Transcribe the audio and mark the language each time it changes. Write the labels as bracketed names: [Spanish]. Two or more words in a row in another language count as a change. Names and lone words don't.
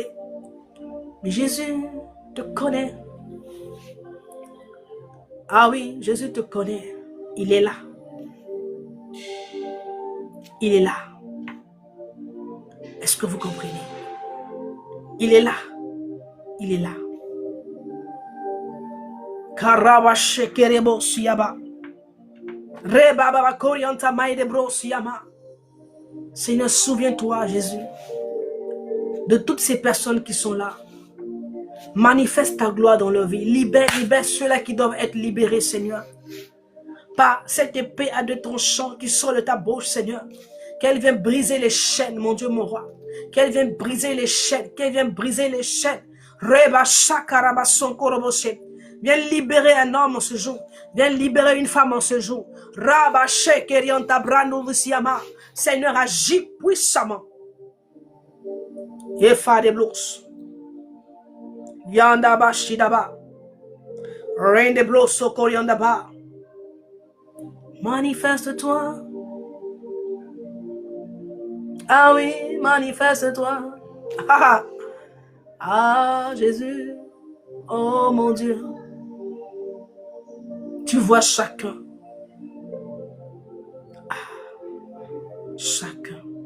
[French] Mais Jésus te connaît. Ah oui, Jésus te connaît. Il est là. Il est là. Est-ce que vous comprenez? Il est là. Il est là. Karabache kerebo siyaba. Rebaba korianta maidebro siyama. Seigneur, souviens-toi, Jésus, de toutes ces personnes qui sont là. Manifeste ta gloire dans leur vie. Libère ceux-là qui doivent être libérés, Seigneur. Par cette épée à deux tranchants qui sort de ta bouche, Seigneur. Qu'elle vienne briser les chaînes, mon Dieu, mon roi. Qu'elle vienne briser les chaînes. Qu'elle vienne briser les chaînes. Reba shakaraba sonkoroboshe. Viens libérer un homme en ce jour. Viens libérer une femme en ce jour. Raba shekerianta brano visiama. Seigneur, agis puissamment. Efa de blos. Yandaba shidaba. Reine de blos sokoriandaba. Manifeste-toi. Ah oui, manifeste-toi. Ah, Jésus. Oh mon Dieu. Tu vois chacun. Chacun.